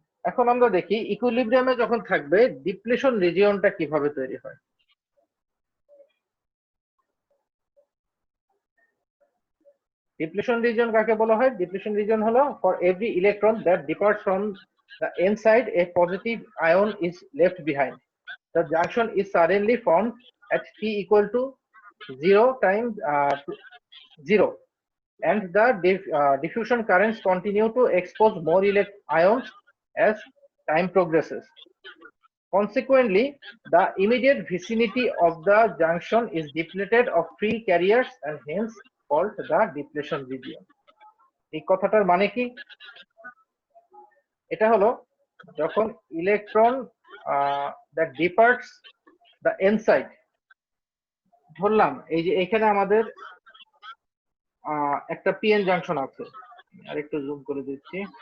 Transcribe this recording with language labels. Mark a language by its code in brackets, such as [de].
[bn] এখন আমরা দেখি ইকুইলিব্রিয়ামে যখন থাকবে ডিপ্লেশন রিজিয়নটা কিভাবে তৈরি হয়। ডিপ্লেশন রিজন কাকে বলা হয়? ডিপ্লেশন রিজন হলো [en] For every electron that departs from the N side a positive ion is left behind. The junction is suddenly formed at t equal to 0 times 0, and the diffusion currents continue to expose more ions as time progresses. Consequently, the immediate vicinity of the junction is depleted of free carriers and hence called the depletion region. [bn] এই কথাটার মানে কি? এটা হলো যখন electron [en] that departs the n side, [bn] ধরলাম এই যে এখানে আমাদের একটা পিএন জাংশন আছে, আর একটু জুম করে দিচ্ছি।